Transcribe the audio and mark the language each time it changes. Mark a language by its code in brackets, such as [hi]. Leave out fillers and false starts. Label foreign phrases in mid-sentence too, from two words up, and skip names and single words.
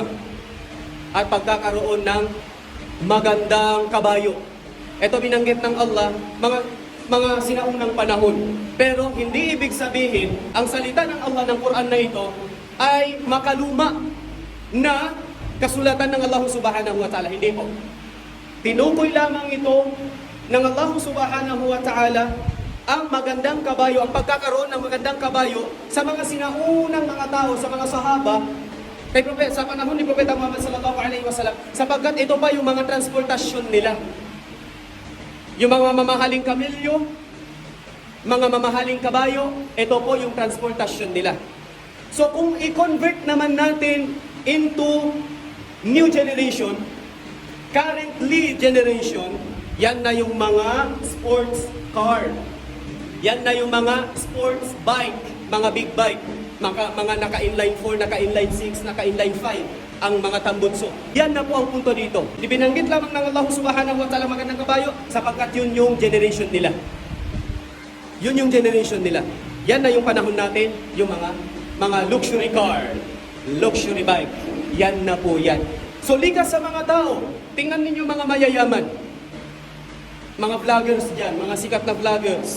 [tl] At pagkakaroon ng magandang kabayo. Ito binanggit ng Allah, mga sinaunang panahon. Pero hindi ibig sabihin, ang salita ng Allah ng Quran na ito ay makaluma na kasulatan ng Allah [ar] سبحانه وتعالى. [tl] Hindi po. Tinukoy lamang ito ng Allah [ar] سبحانه وتعالى [tl] ang magandang kabayo, ang pagkakaroon ng magandang kabayo sa mga sinaunang mga tao, sa mga sahaba, sa panahon ni Propeta Muhammad [ar] صلى الله عليه وسلم, [tl] sapagkat ito pa yung mga transportasyon nila. Yung mga mamahaling kamilyo, mga mamahaling kabayo, ito po yung transportasyon nila. So kung i-convert naman natin [en] into new generation, currently generation, [tl] yan na yung mga [en] sports car. [tl] Yan na yung mga [en] sports bike, [tl] mga [en] big bike, [tl] mga naka-inline 4, naka-inline 6, naka-inline 5, ang mga tambutso. Yan na po ang punto dito. Ibinanggit lamang ng Allah [ar] سبحانه وتعالى [tl] magandang kabayo sapagkat yun yung generation nila. Yun yung generation nila. Yan na yung panahon natin, yung mga [en] luxury car, luxury bike. [tl] Yan na po yan. So likas sa mga tao. Tingnan ninyo mga mayayaman. Mga vloggers dyan, mga sikat na vloggers.